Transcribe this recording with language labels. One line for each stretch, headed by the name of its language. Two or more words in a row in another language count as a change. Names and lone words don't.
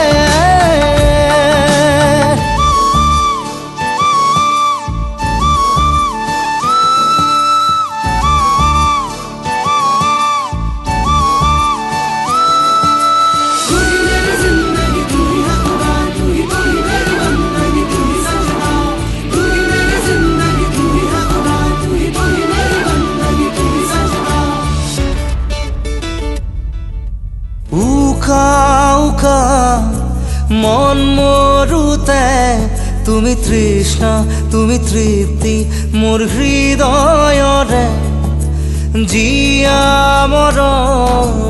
Hindi: तू ही मेरी जिंदगी तू ही है खुदा तू ही मेरी बंदगी तू ही सजना तू ही मेरी जिंदगी तू ही है खुदा तू ही मेरी बंदगी तू ही सजना
Assamese: উকা উকা মন মৰুতে তুমি তৃষ্ণা তুমি তৃপ্তি মোৰ হৃদয়ৰে জিয়া মৰম